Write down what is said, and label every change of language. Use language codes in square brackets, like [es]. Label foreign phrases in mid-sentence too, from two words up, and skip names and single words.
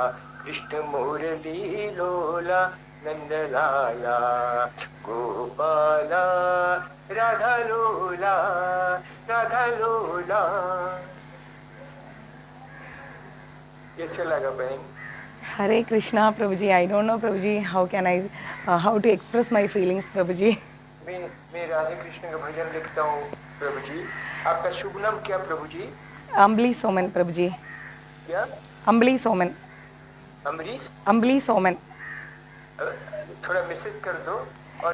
[hi] कृष्ण मुरली लोला नंदलाला. गोपाला राधा लोला, राधा लोला. कैसे लगा बहन? हरे कृष्णा प्रभु जी. [en] I don't know [hi] प्रभु जी, [en] how can I how to express my feelings [hi] प्रभु जी. मैं राधे कृष्ण का भजन लिखता हूँ प्रभु जी. आपका शुभ नाम क्या प्रभु जी? अम्बली सोमन प्रभु जी. क्या? अम्बली सोमन. अमरीश? अम्बली सोमन. थोड़ा मैसेज कर दो. और